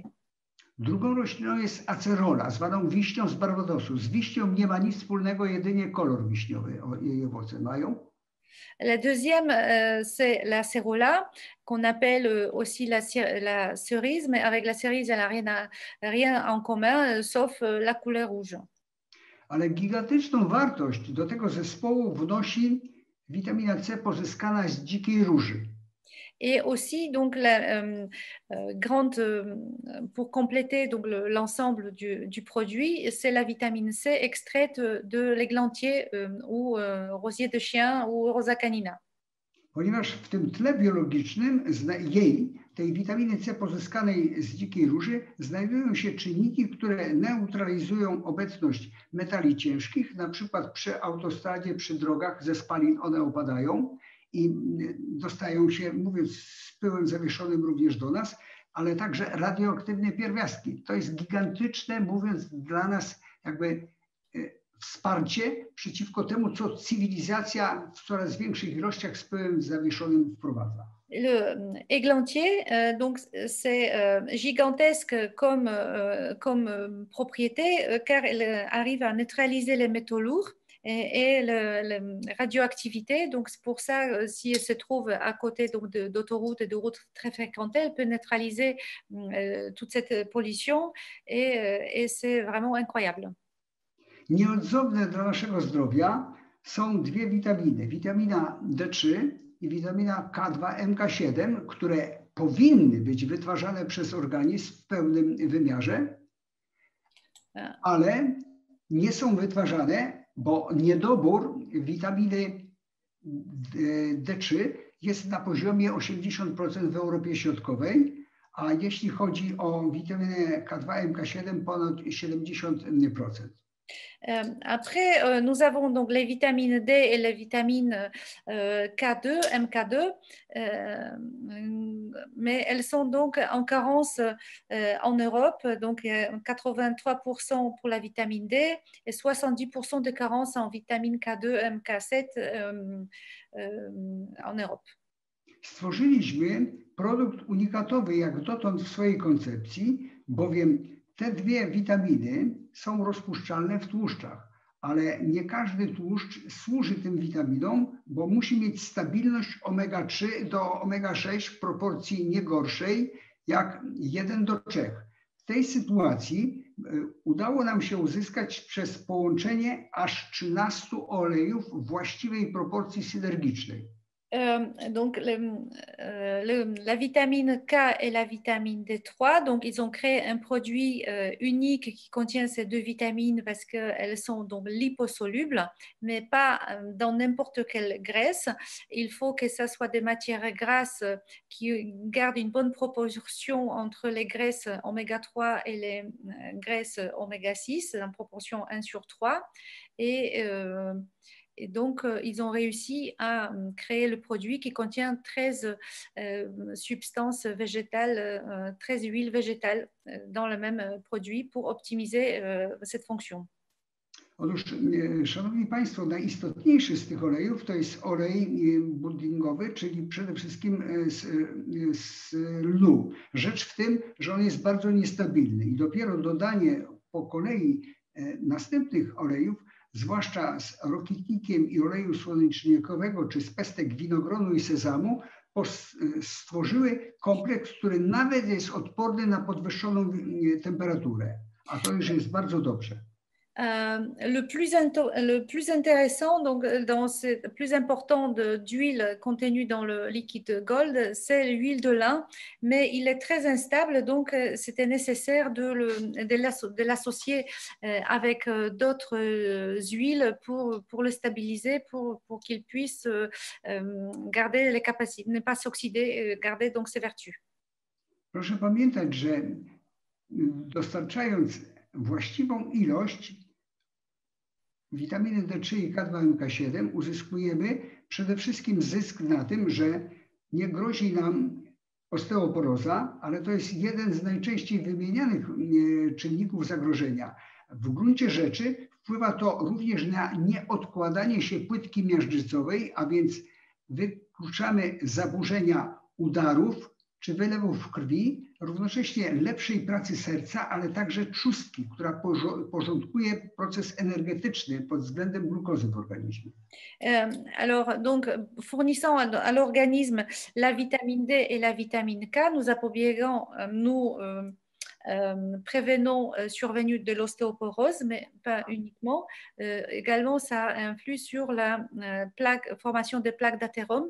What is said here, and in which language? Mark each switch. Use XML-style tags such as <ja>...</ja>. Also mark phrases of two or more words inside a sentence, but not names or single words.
<pl>Drugą rośliną jest acerola, zwaną wiśnią z Barbadosu. Z wiśnią nie ma nic wspólnego, jedynie kolor wiśniowy jej owoce mają.</pl> <fr>La deuxième, c'est la cérola, qu'on appelle aussi la cerise, mais avec la cerise, elle n'a rien en commun, sauf la couleur rouge.</fr> <pl>Ale gigantyczną wartość do tego zespołu wnosi witamina C pozyskana z dzikiej róży.</pl> <fr>Et aussi, donc, pour compléter donc, l'ensemble du produit, c'est la vitamine C extraite de l'églantier ou rosier de chien ou Rosa canina.</fr> <pl>Ponieważ w tym tle biologicznym tej witaminy C pozyskanej z dzikiej róży, znajdują się czynniki, które neutralizują obecność metali ciężkich, na przykład przy autostradzie, przy drogach ze spalin one opadają i dostają się, mówiąc z pyłem zawieszonym również do nas, ale także radioaktywne pierwiastki. To jest gigantyczne, mówiąc dla nas jakby wsparcie przeciwko temu, co cywilizacja w coraz większych ilościach z pyłem zawieszonym wprowadza.</pl> <fr>Le églantier, donc c'est gigantesque comme propriété car elle arrive à neutraliser les métaux lourds et la radioactivité. Donc c'est pour ça, si elle se trouve à côté d'autoroutes et de routes très fréquentées, elle peut neutraliser toute cette pollution et c'est vraiment incroyable.</fr> <pl>Nieodzowne dla naszego zdrowia są dwie witaminy. Witamina D3 i witamina K2, MK7, które powinny być wytwarzane przez organizm w pełnym wymiarze, ale nie są wytwarzane, bo niedobór witaminy D3 jest na poziomie 80% w Europie Środkowej, a jeśli chodzi o witaminę K2, MK7, ponad 70%.</pl> <fr>Après, nous avons donc les vitamines D et les vitamines K2, MK2, mais elles sont donc en carence en Europe, donc 83% pour la vitamine D et 70% de carence en vitamine K2, MK7 en Europe.</fr> <pl>Stworzyliśmy produkt unikatowy jak dotąd w swojej koncepcji, bowiem te dwie witaminy są rozpuszczalne w tłuszczach, ale nie każdy tłuszcz służy tym witaminom, bo musi mieć stabilność omega-3 do omega-6 w proporcji nie gorszej jak 1:3. W tej sytuacji udało nam się uzyskać przez połączenie aż 13 olejów właściwej proporcji synergicznej.</pl> <fr>Donc la vitamine K et la vitamine D3, donc ils ont créé un produit unique qui contient ces deux vitamines parce qu'elles sont donc liposolubles, mais pas dans n'importe quelle graisse. Il faut que ça soit des matières grasses qui gardent une bonne proportion entre les graisses oméga 3 et les graisses oméga 6 en proportion 1/3 et donc, ils ont réussi à créer le produit qui contient 13 substances végétales, 13 huiles végétales dans le même produit pour optimiser cette fonction.</fr> <pl>Otóż, szanowni Państwo, najistotniejszy z tych olejów to jest olej buddingowy, czyli przede wszystkim z lnu. Rzecz w tym, że on jest bardzo niestabilny i dopiero dodanie po kolei następnych olejów, zwłaszcza z rokitnikiem i oleju słonecznikowego, czy z pestek winogronu i sezamu, stworzyły kompleks, który nawet jest odporny na podwyższoną temperaturę, a to już jest bardzo dobrze.</pl> <fr>Le plus intéressant, donc le plus important d'huile contenue dans le liquide gold, c'est l'huile de lin, mais il est très instable, donc c'était nécessaire de l'associer avec d'autres huiles pour le stabiliser, pour qu'il puisse garder les capacités, ne pas s'oxyder, garder donc ses vertus.</fr> <pl>Proszę pamiętać, że dostarczając właściwą ilość witaminy D3 i K2, MK7 uzyskujemy przede wszystkim zysk na tym, że nie grozi nam osteoporoza, ale to jest jeden z najczęściej wymienianych czynników zagrożenia. W gruncie rzeczy wpływa to również na nieodkładanie się płytki miażdżycowej, a więc wykluczamy zaburzenia udarów czy wylewów krwi, równocześnie lepszej pracy serca, ale także trzustki, która porządkuje proces energetyczny pod względem glukozy w organizmie.</pl> <fr>Alors, donc, fournissant à l'organisme la vitamine D et la vitamine K, nous prévenant survenue de l'ostéoporose, mais pas uniquement. Également, ça influe sur la formation des plaques d'athérome.</fr>